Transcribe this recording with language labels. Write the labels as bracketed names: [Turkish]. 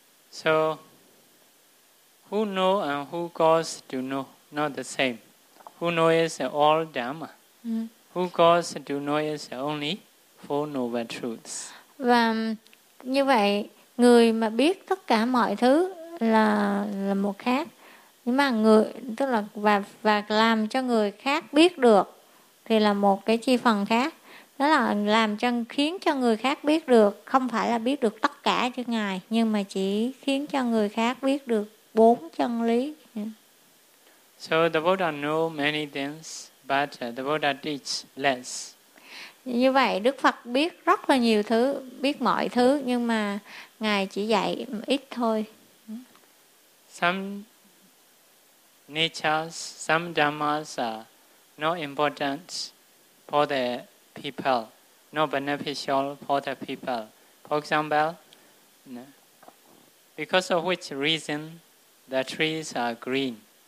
[English] So, who know and who cause to know, not the same. Who know is all Dhamma. Who cause to know is only four noble truths. [Vietnamese] Và như vậy, người mà biết tất cả mọi thứ là một khác. Nhưng mà người, tức là và làm cho người khác biết được thì là một cái chi phần khác. Đó là làm cho, khiến cho người khác biết được, không phải là biết được tất cả chứ Ngài, nhưng mà chỉ khiến cho người khác biết được bốn chân lý. [English] So the Buddha know many things, but the Buddha teach less. [Vietnamese] Như vậy, Đức Phật biết rất là nhiều thứ, biết mọi thứ, nhưng mà Ngài chỉ dạy ít thôi. [English] Some natures, some dhammas are not important for the people, not beneficial for the people. For example, because of which reason the trees are green.